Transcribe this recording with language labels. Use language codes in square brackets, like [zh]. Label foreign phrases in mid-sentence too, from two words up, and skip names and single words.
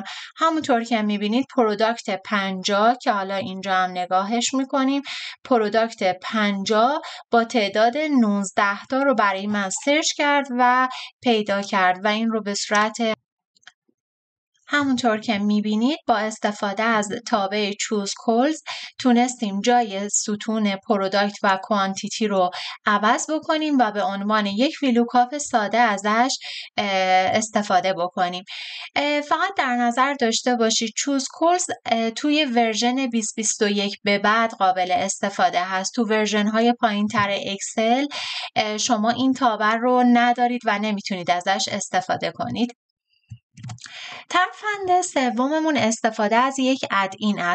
[fa] همونطور که میبینید پروداکت 50 که حالا اینجا هم نگاهش میکنیم، پروداکت 50 با تعداد 19 تا رو برای من سرچ کرد و پیدا کرد و این رو به صورت همونطور که میبینید با استفاده از تابع [en] choose calls [fa] تونستیم جای ستون پروداکت و کوانتیتی رو عوض بکنیم و به عنوان یک ویلوکاپ ساده ازش استفاده بکنیم. فقط در نظر داشته باشید [en] choose calls [fa] توی ورژن 2021 به بعد قابل استفاده هست. تو ورژن های پایین تر اکسل شما این تابع رو ندارید و نمیتونید ازش استفاده کنید. ترفند سوممون استفاده از یک ادین است.